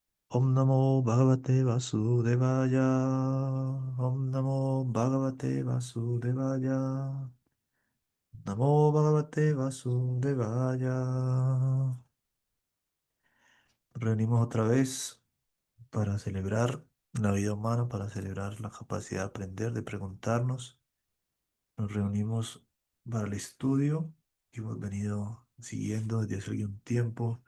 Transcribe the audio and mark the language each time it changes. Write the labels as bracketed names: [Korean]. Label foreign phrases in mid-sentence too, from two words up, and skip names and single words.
[Sanskrit] Om Namo Bhagavate Vasudevaya. Om Namo Bhagavate Vasudevaya. Namo Bhagavate Vasudevaya. [Spanish] Reunimos otra vez para celebrar la vida humana, para celebrar la capacidad de aprender, de preguntarnos. Nos reunimos para el estudio que hemos venido siguiendo desde hace algún tiempo.